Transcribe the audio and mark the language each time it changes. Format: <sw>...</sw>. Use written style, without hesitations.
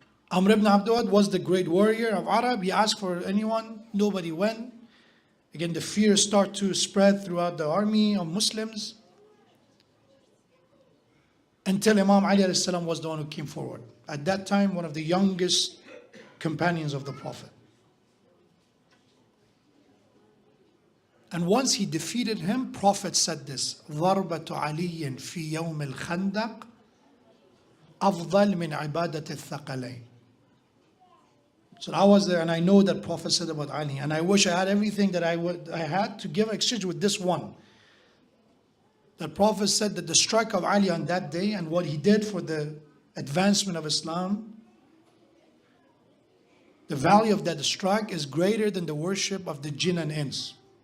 <en>Amr ibn Abdul was the great warrior of Arab. He asked for anyone, nobody went. Again, the fear started to spread throughout the army of Muslims, until Imam Ali alayhi salam was the one who came forward. At that time, one of the youngest companions of the Prophet. And once he defeated him, Prophet said this,</en> <ar>ضربة علي في يوم الخندق أفضل من عبادة الثقلين.</ar> <en>So I was there, and I know that Prophet said about Ali, and I wish I had everything that I had to give exchange with this one. The Prophet said that the strike of Ali on that day and what he did for the advancement of Islam, the value of that strike is greater than the worship of the jinn and ins.</en>